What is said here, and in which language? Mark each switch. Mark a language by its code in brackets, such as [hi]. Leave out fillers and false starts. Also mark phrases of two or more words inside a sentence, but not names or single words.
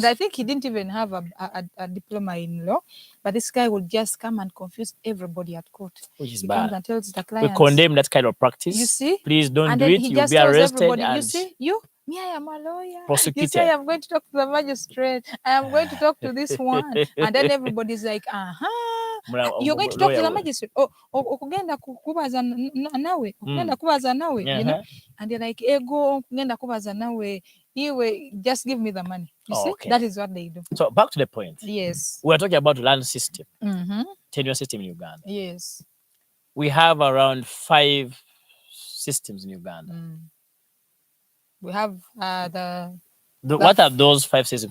[en] I think he didn't even have a diploma in law, but this guy would just come and confuse everybody at court. Which is He comes bad. and tells the We clients, condemn that kind of practice. you see, Please don't and do then it. he You'll just be tells arrested everybody, you and see, me, I am a lawyer. You say, prosecuted. I am going to talk to the magistrate. I am going to talk to this one, and then everybody's like, you're going to talk to the magistrate. [nyn] Okugenda kubaza nawe, okugenda kubaza nawe, [en] and they're like, [nyn] ego, okugenda kubaza nawe, iwe, [en] just give me the money. You see, Okay. that is what they do. So back to the point. Yes. We're talking about land system, Mm-hmm. tenure system in Uganda. Yes. We have around 5 systems in Uganda. We have What are those 5 systems?